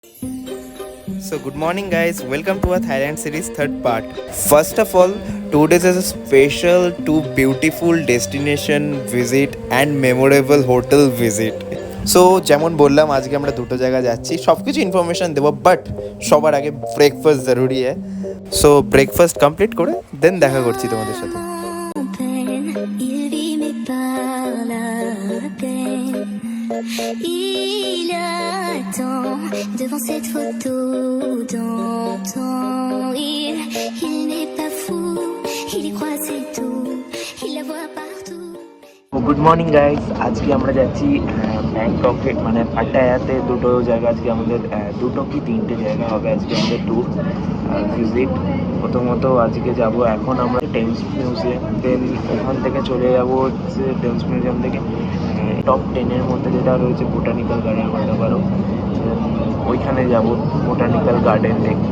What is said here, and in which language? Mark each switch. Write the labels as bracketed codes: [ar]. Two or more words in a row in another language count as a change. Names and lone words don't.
[en] So good morning guys, welcome to our Thailand series third part. First of all, today's is a special two beautiful destination visit and memorable hotel visit. [bn] সো যেমন বললাম আজকে আমরা দুটো জায়গা যাচ্ছি সব কিছু ইনফরমেশান দেবো বাট সবার আগে ব্রেকফাস্ট জরুরি হ্যাঁ সো [en] breakfast complete [bn] করে দেন দেখা করছি তোমাদের সাথে [fr] Il attend devant cette photo d'antan. Il n'est pas fou, il y croit c'est tout, il la voit partout. [en] good morning guys, [bn] আজকে আমরা যাচ্ছি ব্যাংককে মানে পাটায়াতে দুটো জায়গা আজকে আমাদের দুটো কি তিনটে জায়গা হবে আজকে আমাদের ট্যুর ভিজিট। প্রথমত আজকে যাব এখন আমরা টেমস মিউজিয়াম, দেন ওখান থেকে চলে যাব হচ্ছে টেমস মিউজিয়াম থেকে টপ 10-এর মধ্যে যেটা রয়েছে [en] botanical garden [bn] বলতে পারো, ওইখানে যাব [en] botanical garden [bn] দেখতে।